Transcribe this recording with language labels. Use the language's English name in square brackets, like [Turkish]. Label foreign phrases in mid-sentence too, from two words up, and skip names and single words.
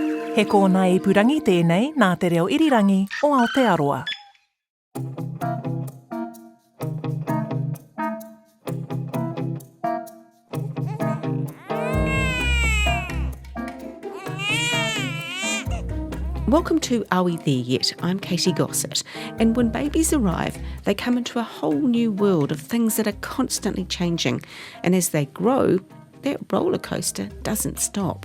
[Māori] He kōna ipurangi tēnei nā te reo irirangi o Aotearoa. [English] Welcome to Are We There Yet? I'm Katy Gosset, and when babies arrive, they come into a whole new world of things that are constantly changing, and as they grow, that roller coaster doesn't stop.